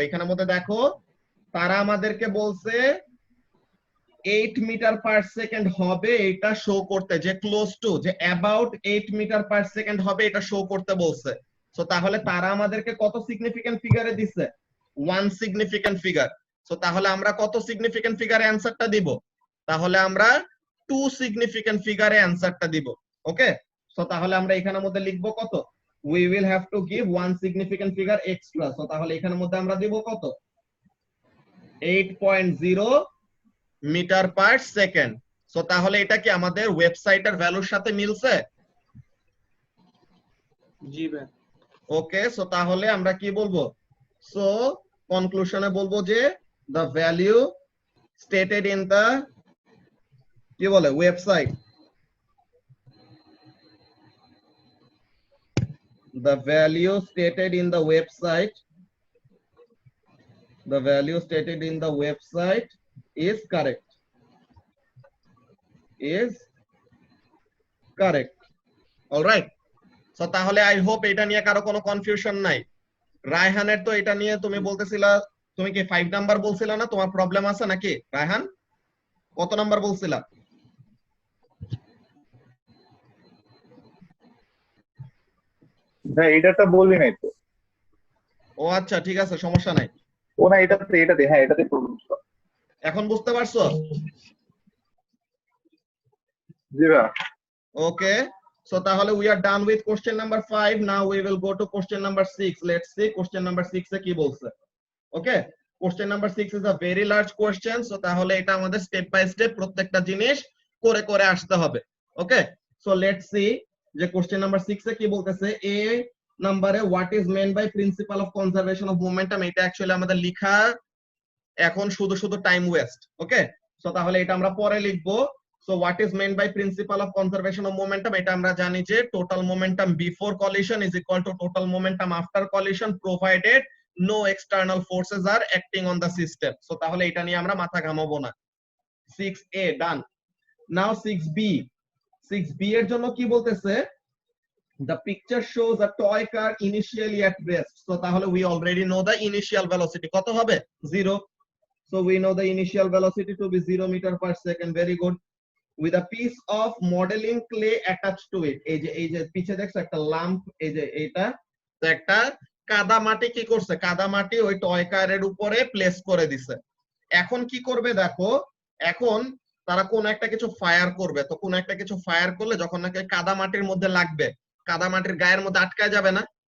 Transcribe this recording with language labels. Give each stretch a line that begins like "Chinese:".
Bangla: এখানের মধ্যে দেখো তারা আমাদেরকে বলছে 8 মিটার পার সেকেন্ড হবে এটা শো করতে, যে ক্লোজ টু, যে অ্যাবাউট 8 মিটার পার সেকেন্ড হবে এটা শো করতে বলছে। সো তাহলে তারা আমাদেরকে কত সিগনিফিকেন্ট ফিগারে দিছে? One significant figure. সো তাহলে আমরা কত সিগনিফিকেন্ট ফিগারে অ্যানসারটা দিব? তাহলে আমরা 2 সিগনিফিকেন্ট ফিগারে অ্যানসারটা দিব। ওকে, সো তাহলে আমরা এখানের মধ্যে লিখবো কত?
English: we will have to give one significant figure extra.
Bangla: So তাহলে এখানের মধ্যে আমরা দিব কত? 8.0 মিটার পার সেকেন্ড। সো তাহলে এটা কি আমাদের ওয়েবসাইটের ভ্যালুর সাথে মিলছে? জি ভাই। ওকে, সো তাহলে আমরা কি বলবো?
English: So কনক্লুশনে বলবো যে the value stated in the কি বলে website, the value stated in the website, the value stated in the website is correct, is correct.
Bangla: all right, so তাহলে আই হোপ এটা নিয়ে কারো কোনো কনফিউশন নাই। রায়হানের তো এটা নিয়ে তুমি বলতেছিলা, তুমি কি 5 নাম্বার বলছিলা না? তোমার প্রবলেম আছে নাকি রায়হান? কত নাম্বার বলছিলা? ভাই এটাটা বললি নাই তো। ও আচ্ছা, ঠিক আছে, সমস্যা নাই। ও না, এটাতে হ্যাঁ এটাতে প্রবলেম ছিল। এখন বুঝতে পারছো? জি ভাই।
English: Okay, so তাহলে we are done with question number 5. Now we will go to question number 6. Let's see question number 6 এ কি বলছে। Okay, question number 6 is a very large question, so তাহলে এটা আমাদের step by step প্রত্যেকটা জিনিস করে করে আসতে হবে। ওকে, so let's see যে question number 6 এ কি বলতেছে।
Bangla: এ নম্বরে what is meant by principle of conservation of momentum, এটা অ্যাকচুয়ালি আমাদের লেখা এখন শুধু শুধু টাইম ওয়েস্ট। ওকে, সো তাহলে এটা আমরা পরে লিখবো।
English: So what is meant by principle of conservation of momentum, এটা আমরা জানি যে total momentum before collision is equal to total momentum after collision provided no external forces are acting on the system.
Bangla: So তাহলে এটা নিয়ে আমরা মাথা ঘামাবো না। 6a done. Now 6b, 6b এর জন্য কি বলতেছে?
English: The picture shows a toy car initially at rest. So তাহলে we already know the initial velocity কত হবে? 0. So we know the initial velocity to be 0 meter per second. Very good. With a piece of modeling clay attached to it.
Bangla: এই যে পিছে দেখছো একটা lump, এই যে এটা তো একটা কাদা মাটি কি করছে? কাদা মাটি ওই টয় কারের উপরে প্লেস করে দিছে। এখন কি করবে দেখো, এখন তারা কোন একটা কিছু ফায়ার করবে। তো কোন একটা কিছু ফায়ার করলে যখন নাকি কাদা মাটির মধ্যে লাগবে, কাদা মাটির গায়ের মধ্যে আটকায় যাবে না?